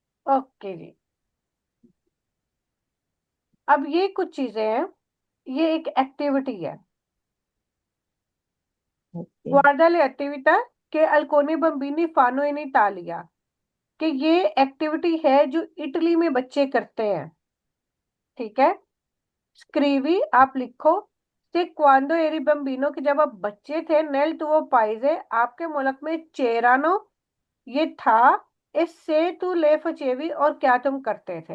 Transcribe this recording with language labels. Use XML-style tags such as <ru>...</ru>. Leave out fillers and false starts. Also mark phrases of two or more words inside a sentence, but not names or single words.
<hi>ओके जी। अब ये कुछ चीजें हैं, ये एक एक्टिविटी है। ओके।</hi> <it>guarda le attività che alcuni bambini fanno in Italia,</it> <hi>कि ये एक्टिविटी है जो इटली में बच्चे करते हैं। ठीक है। स्क्रीवी आप लिखो,</hi> <it>se quando eri bambino,</it> <hi>कि जब आप बच्चे थे,</hi> <it>nel tuo paese,</it> <hi>आपके मुल्क में चेरानो ये था, इससे</hi> <it>tu le facevi,</it> <hi>और क्या तुम करते थे।</hi>